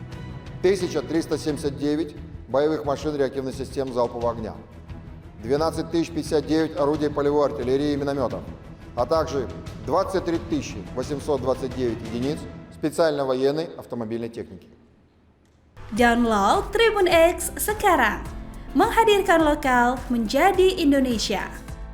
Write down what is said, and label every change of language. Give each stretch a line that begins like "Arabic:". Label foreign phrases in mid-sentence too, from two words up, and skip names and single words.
Russian: 1379 боевых машин реактивных систем залпового огня, 12 059 орудий полевой артиллерии и минометов, а также 23 829 единиц специальной военной автомобильной техники.
Indonesian: Download Tribun X sekarang, menghadirkan lokal menjadi Indonesia.